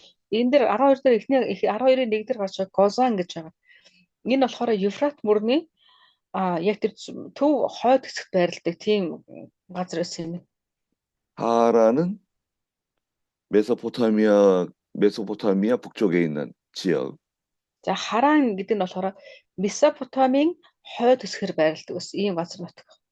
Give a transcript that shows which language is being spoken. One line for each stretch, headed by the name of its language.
Mongolian: Энэ дэр 12 дээр 12-ийн 1 дээр гарч байгаа Гозан гэж байгаа. Энэ болохоор Евфрат мөрний яг тэр төв хойд хэсэгт байрладаг тийм газар байсан юм.
Korean: 하란은 메소포타미아 북쪽에 있는 지역.
Mongolian: За Харан гэдэг нь болохоор Месопотамийн хойд хэсгээр байрладаг ус ийм газар нутаг.